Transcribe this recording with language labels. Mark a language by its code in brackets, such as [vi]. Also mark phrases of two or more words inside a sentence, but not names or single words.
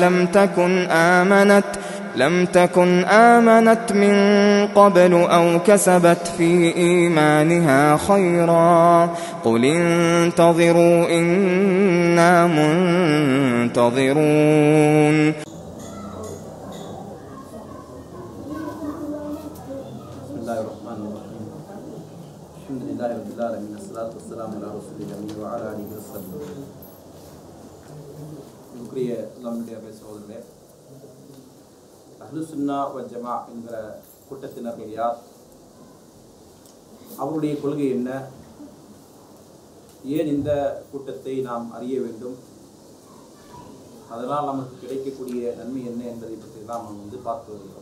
[ar] لم تكن آمنت من قبل أو كسبت في إيمانها خيرا قل انتظروا إنا منتظرون. بسم الله الرحمن الرحيم. الحمد لله رب العالمين والصلاة والسلام على رسول الله وعلى آله وسلم. [ta] நுக்ரிய நம்முடைய சகோதரர்களே, [ar] أهل السنة والجماعة [ta] என்கிற கூட்டத்தினர்கள் யார், அவருடைய கொள்கை என்ன, ஏன் இந்த கூட்டத்தை நாம் அறிய வேண்டும், அதனால் நமக்கு கிடைக்கக்கூடிய நன்மை என்ன என்பதை பற்றி தான் நாம் பார்த்து வருகிறோம்.